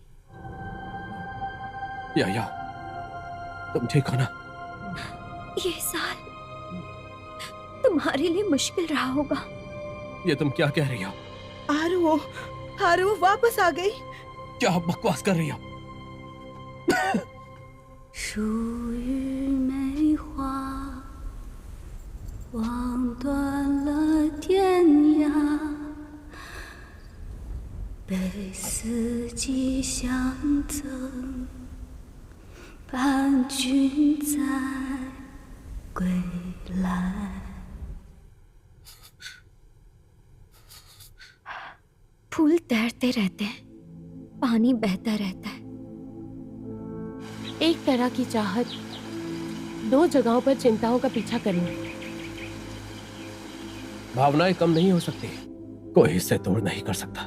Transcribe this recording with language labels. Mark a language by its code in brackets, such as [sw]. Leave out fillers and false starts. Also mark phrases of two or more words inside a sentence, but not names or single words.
[hi] या तुम ठीक हो ना? ये साल तुम्हारे लिए मुश्किल रहा होगा। ये तुम क्या कह रही हो? आरुओ वापस आ गई। क्या आप बकवास कर रही हो? [zh] 属于梅花，望断了天涯，被四季相赠，伴君在归来。 [hi] फूल तैरते रहते हैं, पानी बहता रहता है। एक तरह की चाहत दो जगहों पर चिंताओं का पीछा करेंगे। भावनाएं कम नहीं हो सकती, कोई इसे दूर नहीं कर सकता।